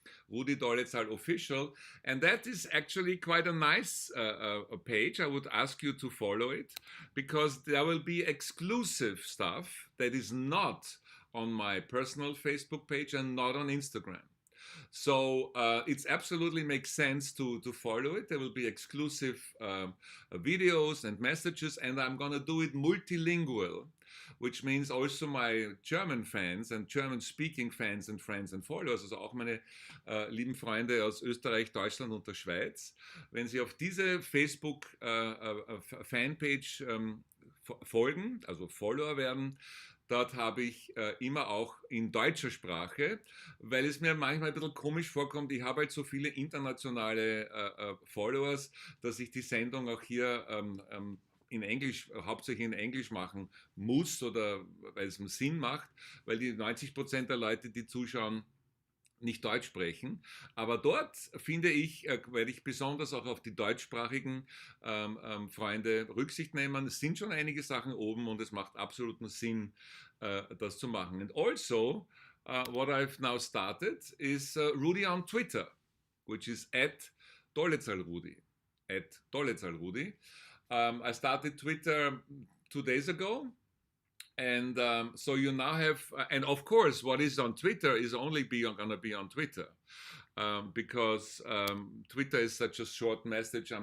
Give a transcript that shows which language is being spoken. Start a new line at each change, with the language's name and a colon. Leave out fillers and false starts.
English: RUDI Dolezal Official, and that is actually quite a nice page. I would ask you to follow it, because there will be exclusive stuff that is not on my personal Facebook page and not on Instagram. So it absolutely makes sense to follow it. There will be exclusive videos and messages, and I'm going to do it multilingual, which means also my German fans and German-speaking fans and friends and followers,
German: also auch meine lieben Freunde aus Österreich, Deutschland und der Schweiz, wenn sie auf diese Facebook-Fanpage folgen, also Follower werden, dort habe ich immer auch in deutscher Sprache, weil es mir manchmal ein bisschen komisch vorkommt, ich habe halt so viele internationale Followers, dass ich die Sendung auch hier in Englisch, hauptsächlich in Englisch machen muss, oder weil es Sinn macht, weil die 90% der Leute, die zuschauen, nicht Deutsch sprechen. Aber dort, finde ich, werde ich besonders auch auf die deutschsprachigen Freunde Rücksicht nehmen. Es sind schon einige Sachen oben und es macht absoluten Sinn, das zu machen.
English: And also, what I've now started is RUDI on Twitter, which is @dolezalrudi. @dolezalrudi. I started Twitter 2 days ago. And so you now have, and of course, what is on Twitter is only going to be on Twitter, because Twitter is such a short message.